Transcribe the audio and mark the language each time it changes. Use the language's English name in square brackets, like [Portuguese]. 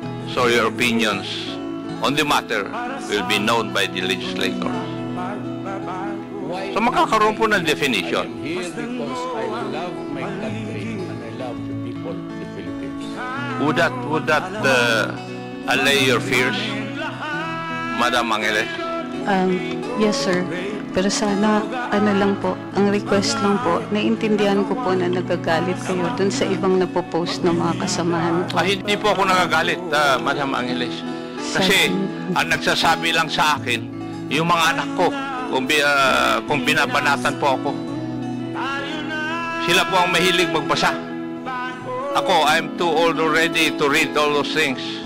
[English] So your opinions on the matter will be known by the legislators. [Filipino] So makakaroon po ng definition. [English] I'm here because I love my country and I love the people of the Philippines. Would that allay your fears, Madam Angeles? Yes, sir. [Filipino] Pero sana, ano lang po, ang request lang po, naiintindihan ko po na nagagalit kayo dun sa ibang napopost ng mga kasamahan ko. Hindi po ako nagagalit, Madam Angeles. Kasi ang nagsasabi lang sa akin, yung mga anak ko, kung binabanatan po ako. Sila po ang mahilig magbasa. [English] Ako, I'm too old already to read all those things.